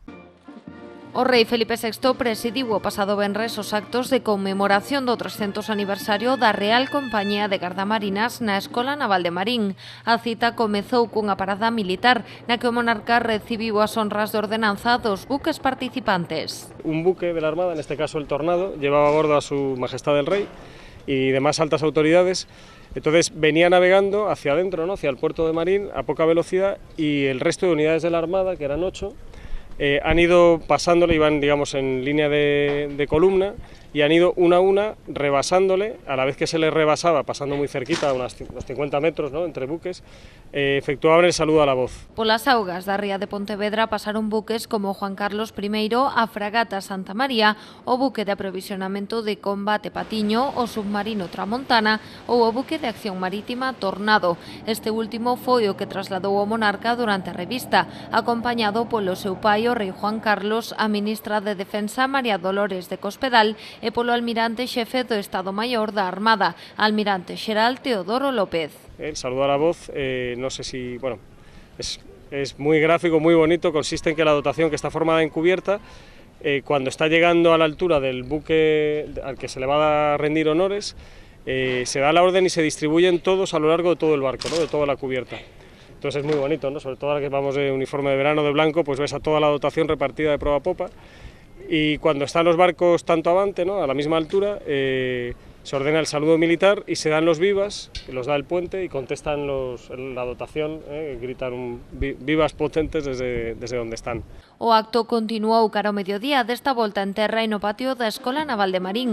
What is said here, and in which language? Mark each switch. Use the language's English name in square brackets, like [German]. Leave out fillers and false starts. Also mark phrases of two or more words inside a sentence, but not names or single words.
[Galician] O rei Felipe VI presidiu o pasado venres os actos de conmemoración do 300 aniversario da Real Compañía de Gardamarinas na Escola Naval de Marín. A cita comezou cunha parada militar na que o monarca recibiu as honras de ordenanza dos buques participantes. [Spanish] Un buque de la Armada, en este caso el Tornado, llevaba a bordo a su majestad el rey y demás altas autoridades. Entonces venía navegando hacia adentro, ¿no?, hacia el puerto de Marín a poca velocidad, y el resto de unidades de la Armada, que eran 8, han ido pasándole, iban, digamos, en línea de columna, y han ido una a una rebasándole, a la vez que se les rebasaba, pasando muy cerquita, unos 50 metros, ¿no?, entre buques, efectuaban el saludo a la voz. [Galician] Polas augas da ría de Pontevedra pasaron buques como Juan Carlos I, a fragata Santa María, o buque de aprovisionamento de combate Patiño, o submarino Tramontana, ou o buque de acción marítima Tornado. Este último foi o que trasladou o monarca durante a revista, acompañado polo seu pai, o rei Juan Carlos, a ministra de Defensa María Dolores de Cospedal e polo almirante xefe do Estado Maior da Armada, almirante xeral Teodoro López. [Spanish] El saludo a la voz, no sé si, bueno, es muy gráfico, muy bonito, consiste en que la dotación, que está formada en cubierta, cuando está llegando a la altura del buque al que se le va a rendir honores, se da la orden y se distribuyen todos a lo largo de todo el barco, ¿no?, de toda la cubierta. Entonces es muy bonito, ¿no?, sobre todo ahora que vamos de uniforme de verano de blanco, pues ves a toda la dotación repartida de proa a popa, y cuando están los barcos tanto avante, ¿no?, a la misma altura, se ordena el saludo militar y se dan los vivas, que los da el puente, y contestan la dotación, gritan vivas potentes desde donde están. [Galician] O acto continuou cara ao mediodía, desta volta en terra e no patio da Escola Naval de Marín.